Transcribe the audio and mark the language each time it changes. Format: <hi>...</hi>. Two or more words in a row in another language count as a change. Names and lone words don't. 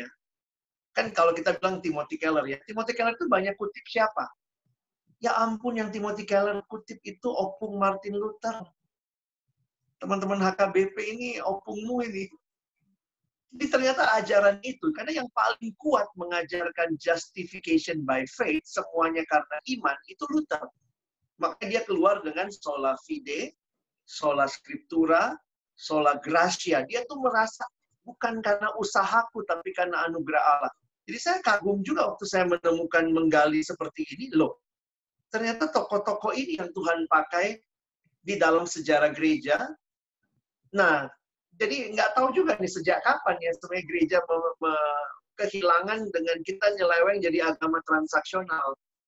<id>Kan kalau kita bilang Timothy Keller ya, Timothy Keller itu banyak kutip siapa? Ya ampun, yang Timothy Keller kutip itu opung Martin Luther. Teman-teman HKBP ini opungmu ini. Jadi ternyata ajaran itu, karena yang paling kuat mengajarkan</id> <en>justification by faith,</en> <id>semuanya karena iman, itu Luther. Makanya dia keluar dengan</id> <la>sola fide, sola scriptura, sola gratia.</la> <id>Dia tuh merasa bukan karena usahaku, tapi karena anugerah Allah. Jadi saya kagum juga waktu saya menemukan menggali seperti ini, loh. Ternyata tokoh-tokoh ini yang Tuhan pakai di dalam sejarah gereja. Nah, jadi nggak tahu juga nih sejak kapan ya sebenarnya gereja kehilangan dengan kita nyeleweng jadi agama transaksional.</id>